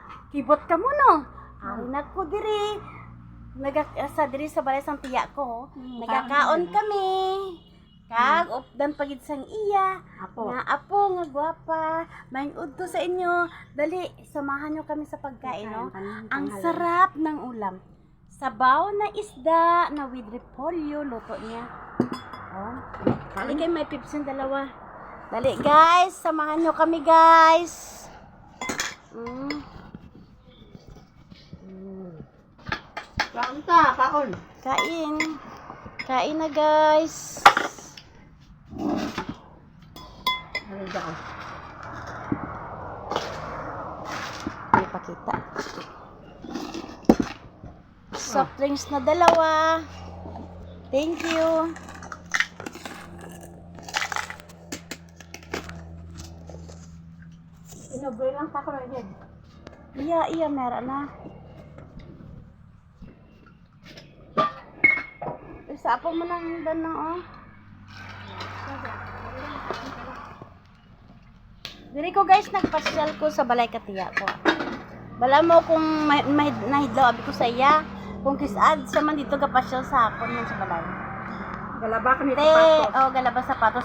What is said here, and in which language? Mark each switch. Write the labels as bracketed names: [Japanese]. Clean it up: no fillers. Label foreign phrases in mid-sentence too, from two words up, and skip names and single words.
[Hiligaynon] Kibot ka mo no. Ari na ko diri. Sa diri sa balay sang tiya ko. Nagakaon kami. Kag updan pagid sang iya. Apo. Nga apo nga gwapa. Maing udto sa inyo. Dali, [Filipino] samahan nyo kami sa pagkain no. Ang sarap ng ulam. Sabaw na isda na with repolyo luto niya. Oh. Dali kayo may pips yung dalawa. Dali guys, samahan nyo kami guys. [Hiligaynon] Kaon ta, kaon. [Filipino] Kain. Kain na guys. Ano dyan? May pakita. [English] Soft drinks [Filipino] na dalawa. [English] Thank you. Inobre lang ta ko na yan. Iya, meron na. Isa po mo nang dan na, oh. [Hiligaynon] Diri ko guys, nagpasyal ko sa balay katiya ko. Bala mo kung nahidlaw, abi ko sa iya. Kung kisad sa man dito kapasyal sa hapon man sa balay. Galaba kami Te, galaba sapatos.